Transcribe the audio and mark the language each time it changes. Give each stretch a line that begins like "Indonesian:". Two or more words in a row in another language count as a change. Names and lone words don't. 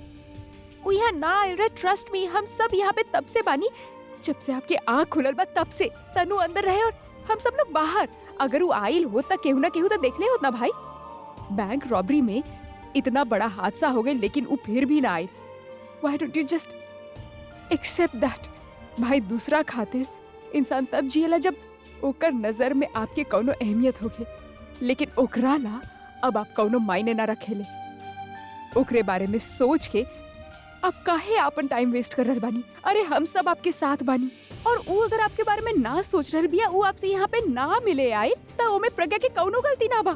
Bhojpuri: वो यहाँ ना आइल रहे,
English: trust me.
Bhojpuri: हम सब यहाँ पे तब से बानी जब से आपके आँख खुलल बा, तब से। तनु अंदर रहे और हम सब लोग बाहर। अगर वो आइल हो त केहू ना केहू तो देखले होत ना भाई।
English: bank robbery
Bhojpuri: में इतना बड़ा हादसा हो गई, लेकिन वो फिर भी ना आइल।
English: Why don't you just accept that?
Bhojpuri: भाई दूसरा खातिर इंसान तब जियला जब ओकर नजर में आपके कौनो अहमियत होखे, लेकिन ओकरा ला अब आप कौनो मायने ना रखेले। ओकरे बारे में सोच के अब काहे आपन
English: time waste
Bhojpuri: कर रहल बानी? अरे हम सब आपके साथ बानी और वो अगर आपके बारे में ना सोच रहल बिया, वो आपसे यहाँ पे ना मिले आए त ओमे प्रज्ञा के कौनो गलती ना बा।